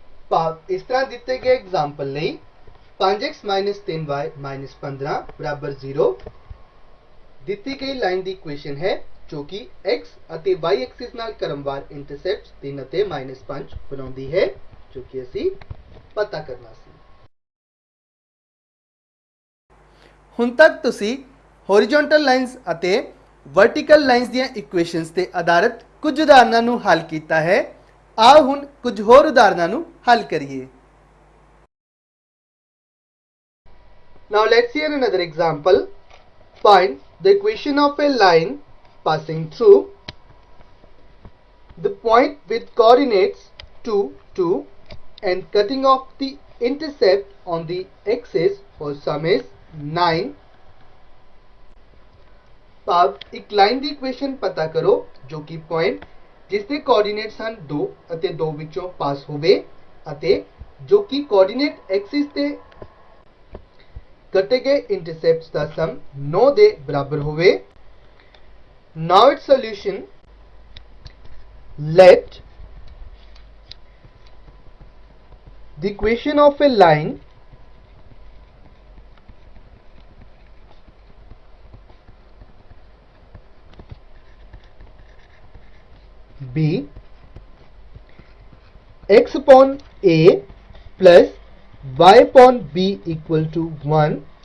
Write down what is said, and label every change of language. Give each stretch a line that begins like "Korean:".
Punjabi: ਭਾਵ ਇਸ ਤਰ੍ਹਾਂ ਦਿੱਤੇ ਗਏ ਐਗਜ਼ਾਮਪਲ ਲਈ 5x minus 3y minus 15 बराबर 0 ਦਿੱਤੀ ਗਈ ਲਾਈਨ ਦੀ ਇਕੁਏਸ਼ਨ ਹੈ ਜੋ ਕਿ x ਅਤੇ y ਐਕਸਿਸ ਨਾਲ ਕ੍ਰਮਵਾਰ ਇੰਟਰਸੈਪਟਸ 3 ਅਤੇ -5 ਬਣਾਉਂਦੀ ਹੈ, ਜੋ ਕਿ ਅਸੀਂ ਪਤਾ ਕਰਨਾ ਸੀ। ਹੁਣ ਤੱਕ ਤੁਸੀਂ ਹੋਰੀਜ਼ੋਨਟਲ ਲਾਈਨਸ ਅਤੇ ਵਰਟੀਕਲ ਲਾਈਨਸ ਦੀਆਂ ਇਕੁਏਸ਼ਨਸ ਤੇ ਆਧਾਰਿਤ ਕੁਝ ਉਦਾਹਰਨਾਂ ਨੂੰ ਹੱਲ ਕੀਤਾ ਹੈ। आओ हुण कुछ होर उदाहरणों नूं हल करिए।
English: Now let's see another example. Find the equation of a line passing through the point with coordinates 2, 2 and cutting off the intercept on the axis for sum is 9।
Punjabi: ਭਾਵ ਇੱਕ ਲਾਈਨ ਦੀ ਇਕੁਏਸ਼ਨ ਪਤਾ ਕਰੋ ਜੋ ਕਿ ਪੁਆਇੰਟ ਜਿਸ ਦੇ coordinates ਹਨ 2 ਅਤੇ 2 ਵਿੱਚੋਂ ਪਾਸ ਹੋਵੇ ਅਤੇ ਜੋ ਕਿ ਕੋਆਰਡੀਨੇਟ ਐਕਸਿਸ ਤੇ ਕੱਟੇ ਗਏ ਇੰਟਰਸੈਪਟਸ ਦਾ ਸਮ 9 ਦੇ ਬਰਾਬਰ ਹੋਵੇ।
English: Now its solution, let the equation of a line be x upon a plus y upon b equal to 1,